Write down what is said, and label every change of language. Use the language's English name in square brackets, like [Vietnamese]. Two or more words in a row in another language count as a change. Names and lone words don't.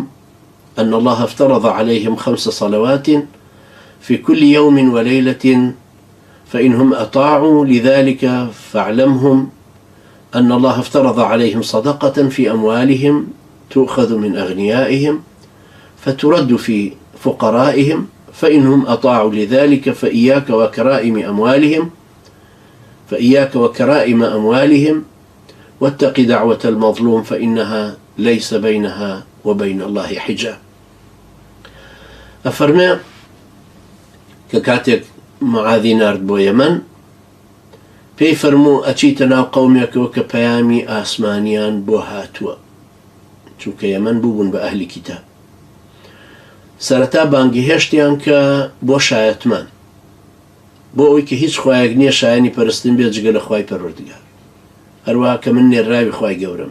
[Arabic] أن الله افترض عليهم 5 صلوات في كل يوم وليلة، فإنهم أطاعوا لذلك فاعلمهم أن الله افترض عليهم صدقة في أموالهم تؤخذ من أغنيائهم فترد في فقرائهم، فإنهم أطاعوا لذلك فإياك وكرائم أموالهم واتق دعوة المظلوم فإنها ليس بينها وبين الله حجاب. [Central Kurdish] أفرمي ككاتك معاذی نارد بۆ یەمەن، پێی فەرموو ئەچیتە ناو قەومێکەوە کە پەیامی ئاسمانیان بۆ هاتووە، چونکە یەمەن بووبوون بە ئەهلی کیتاب. سەرەتا بانگی هێشتیان کە بۆ شایەتمان، بۆ ئەوەی کە هیچ خوایەک نییە شایانی پەرستن بێت جگە لە خوای پەروەردگار، هەروەها کە من نێراوی خوای گەورەم.